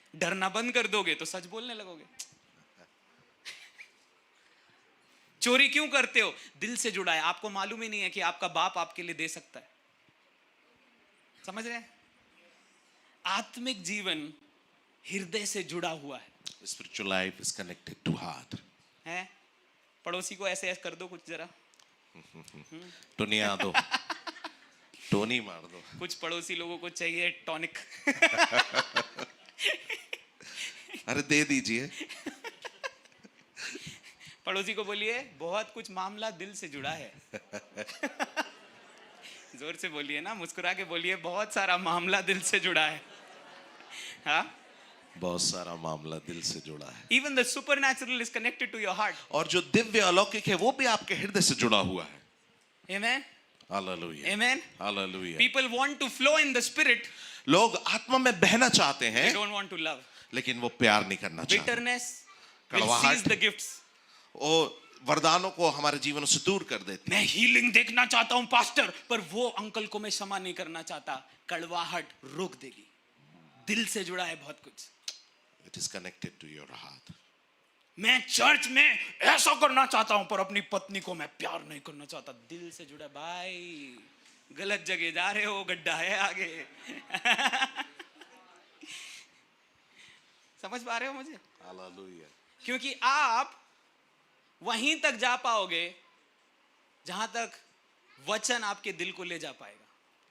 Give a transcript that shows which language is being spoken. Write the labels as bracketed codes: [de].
[hi] डरना बंद कर दोगे तो सच बोलने लगोगे। चोरी क्यों करते हो? दिल से जुड़ा है, आपको मालूम ही नहीं है कि आपका बाप आपके लिए दे सकता है। समझ रहे हैं? आत्मिक जीवन हृदय से जुड़ा हुआ है। [en] Spiritual life is connected to heart. [hi] हैं? पड़ोसी को ऐसे ऐसे कर दो कुछ जरा, टोनिया दो, टोनी मार दो। कुछ पड़ोसी लोगों को चाहिए टॉनिक। अरे दे दीजिए। पड़ोसी को बोलिए बहुत कुछ मामला दिल से जुड़ा है। जोर से बोलिए ना, मुस्कुरा के बोलिए बहुत सारा मामला दिल से जुड़ा है। हाँ, बहुत सारा मामला दिल से जुड़ा है। [en] Even the supernatural is connected to your heart. [hi] और जो दिव्य अलौकिक है वो भी आपके हृदय से जुड़ा हुआ है। [en] Amen. [hi] Hallelujah, [en] Amen. [hi] Hallelujah. [en] People want to flow in the spirit. [hi] लोग आत्मा में बहना चाहते [en] They [hi] हैं [en] don't want to love. [hi] लेकिन वो प्यार नहीं करना चाहते। [en] Bitterness will [hi] कड़वाहट। [en] seize the gifts. [hi] वो वरदानों को हमारे जीवन से दूर कर देती है। मैं हीलिंग देखना चाहता हूँ पास्टर, पर वो अंकल को मैं क्षमा नहीं करना चाहता। कड़वाहट रोक देगी। दिल से जुड़ा है बहुत कुछ। [en] It is connected to your heart. [hi] मैं चर्च में ऐसा करना चाहता हूं पर अपनी पत्नी को मैं प्यार नहीं करना चाहता। दिल से जुड़ा। भाई गलत जगह जा रहे हो, गड्ढा है आगे। समझ पा रहे हो मुझे? हालेलुया। क्योंकि आप वहीं तक जा पाओगे जहां तक वचन आपके दिल को ले जा पाएगा।